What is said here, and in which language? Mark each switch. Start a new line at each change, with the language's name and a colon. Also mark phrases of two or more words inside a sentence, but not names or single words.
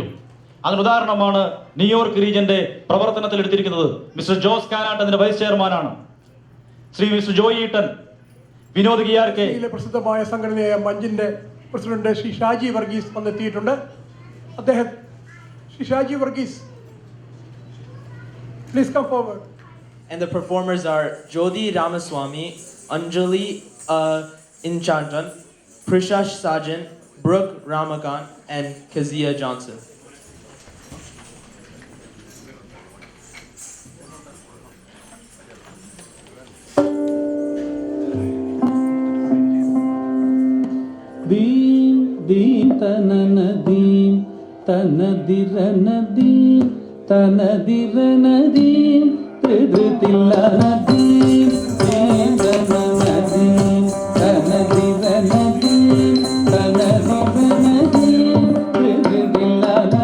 Malayalam: അതിനുദാഹരണമാണ് ന്യൂയോർക്ക് റീജിയന്റെ പ്രവർത്തനത്തിൽ എടുത്തിരിക്കുന്നത്. മിസ്റ്റർ ജോസ് കാനാട്ട് അതിന്റെ വൈസ് ചെയർമാനാണ്. മിസ്റ്റർ ജോയി ഈട്ടൻ, വിനോദ് കിയാർക്കെ, പ്രസിദ്ധമായ സംഘടനയായ മഞ്ചിന്റെ പ്രസിഡന്റ് ശ്രീ ഷാജി വർഗീസ് വന്നെത്തിയിട്ടുണ്ട്. അദ്ദേഹം ശ്രീ ഷാജി വർഗീസ്,
English: please come forward. And the performers are Jodi Ramaswamy, Anjali Inchantan, Prishash Sajan, Brooke Ramakant, and Kazia Johnson. Deem, deem, tanana, deem, tanadira, deem, tanadira, deem. Tridritilla nadim, Tendana nadim, Tanadira nadim, Tanadira nadim, Tridritilla